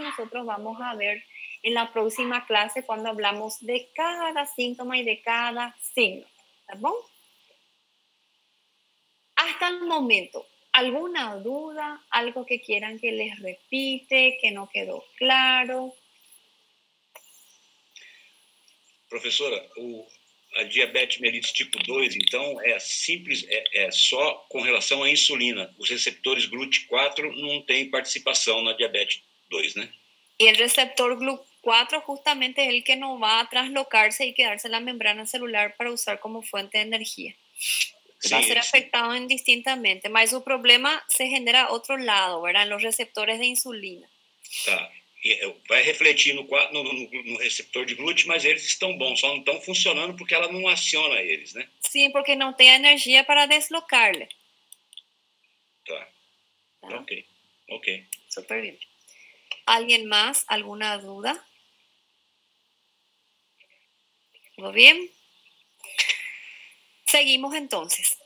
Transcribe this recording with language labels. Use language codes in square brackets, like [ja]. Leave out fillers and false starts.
[es] Nosotros vamos a ver en la próxima clase cuando hablamos de cada síntoma y de cada signo. ¿Está bien? Hasta el momento, ¿alguna duda? ¿Algo que quieran que les repite, que no quedou claro? [pt] Professora, a diabetes mellitus tipo 2, então, é simples, é só com relação à insulina. Os receptores GLUT4 não têm participação na diabetes 2, né? [es] Y el receptor GLUT4 justamente es el que no va a traslocarse y quedarse en la membrana celular para usar como fuente de energía. [pt] Sim, [es] Va a ser afectado indistintamente, mas o problema se genera a otro lado, ¿verdad? En los receptores de insulina. [pt] Tá. Vai refletir no receptor de GLUT, mas eles estão bons, só não estão funcionando porque ela não aciona eles, né? [es] Sí, porque no tem energía para deslocarle. [pt] Tá. ¿Tá? [es] Ok. Súper bien. ¿Alguien más? ¿Alguna duda? ¿Todo bien? Seguimos entonces.